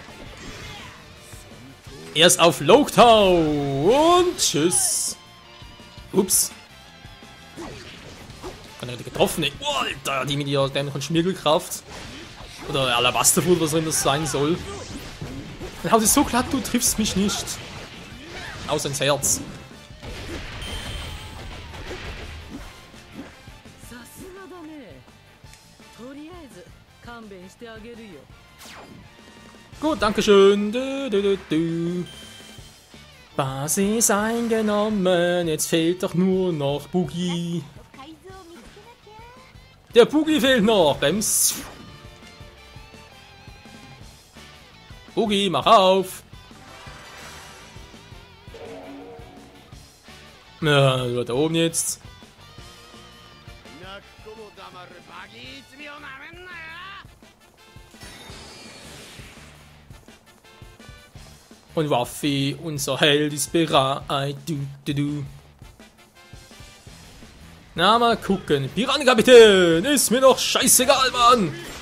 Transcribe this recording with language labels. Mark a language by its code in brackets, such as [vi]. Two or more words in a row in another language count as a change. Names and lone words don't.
[de] Erst auf Loketown und tschüss. Ups. Kann er getroffen? Nee. Oh, Alter, die mit ihrer dämlichen Schmirgelkraft. Oder Alabasterfood, was auch immer das sein soll. Dann haut es so glatt, du triffst mich nicht. Außer ins Herz. [ja] さすがだね。とりあえず勘弁してあげるよ。 [de] Gut, dankeschön. Du, du, du, du. Basis eingenommen. Jetzt fehlt doch nur noch Boogie. [ja] 海図を見つけなきゃ。 [de] Der Boogie fehlt noch. Brems. Boogie, mach auf. Ja, du da oben jetzt. [ja] 泣く子も黙るバギー一味をなめんなよ [de] Und Ruffy, unser Held, ist bereit. Du, du, du. Na, mal gucken. Piratenkapitän! Ist mir doch scheißegal, Mann!